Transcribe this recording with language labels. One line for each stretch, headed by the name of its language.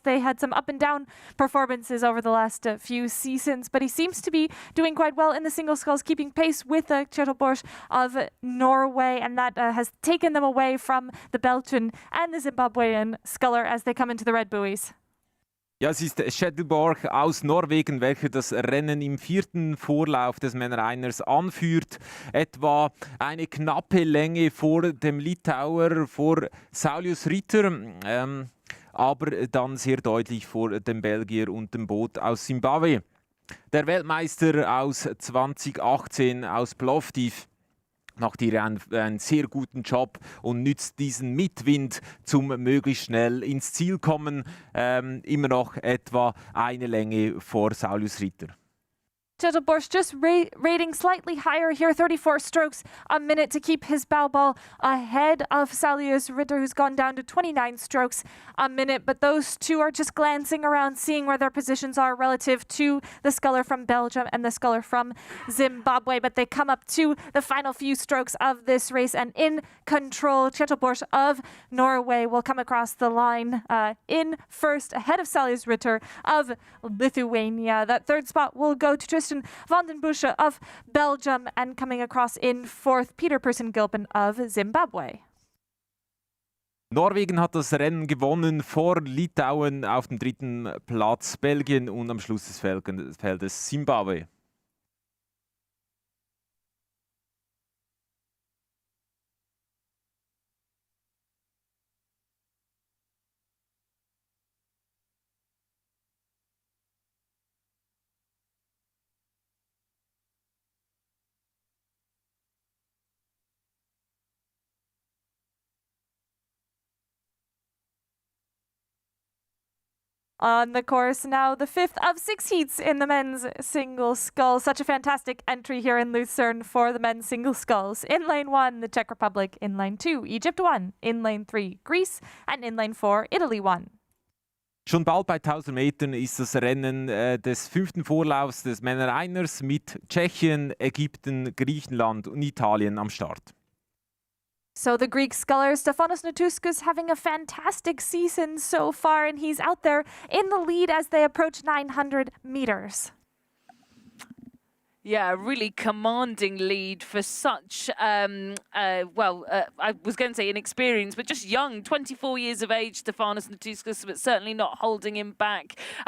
English: They had some up and down performances over the last few seasons, but he seems to be doing quite well in the single sculls, keeping pace with Kjetilborg of Norway, and that has taken them away from the Belgian and the Zimbabwean sculler as they come into the red buoys.
German: Ja, es ist Kjetilborg aus Norwegen, welcher das Rennen im 4. Vorlauf des Männereiners anführt. Etwa eine knappe Länge vor dem Litauer, vor Saulius Ritter, aber dann sehr deutlich vor dem Belgier und dem Boot aus Zimbabwe. Der Weltmeister aus 2018 aus Plovdiv macht hier einen sehr guten Job und nützt diesen Mitwind zum möglichst schnell ins Ziel kommen. Immer noch etwa eine Länge vor Saulius Ritter.
English: Kjetilborg just rating slightly higher here, 34 strokes a minute to keep his bow ball ahead of Saulius Ritter, who's gone down to 29 strokes a minute. But those two are just glancing around, seeing where their positions are relative to the sculler from Belgium and the sculler from Zimbabwe. But they come up to the final few strokes of this race, and in control, Kjetilborg of Norway will come across the line in first, ahead of Saulius Ritter of Lithuania. That third spot will go to Tristan van den Busche of Belgium, and coming across in fourth, Peter Purcell-Gilpin of Zimbabwe.
German: Norwegen hat das Rennen gewonnen, vor Litauen auf dem 3. Platz, Belgien und am Schluss des Feldes Zimbabwe.
English: On the course now, the 5th of 6 heats in the men's single scull. Such a fantastic entry here in Lucerne for the men's single sculls. In lane 1, the Czech Republic. In lane 2, Egypt won. In lane 3, Greece. And in lane 4, Italy won.
German: Schon bald bei 1000 Metern ist das Rennen des 5. Vorlaufs des Männereiners mit Tschechien, Ägypten, Griechenland und Italien am Start.
English: So the Greek sculler Stefanos Natouskas having a fantastic season so far, and he's out there in the lead as they approach 900 meters. Yeah, a really commanding lead for such, I was going to say inexperienced, but just young, 24 years of age, Stefanos Natouskas, but certainly not holding him back.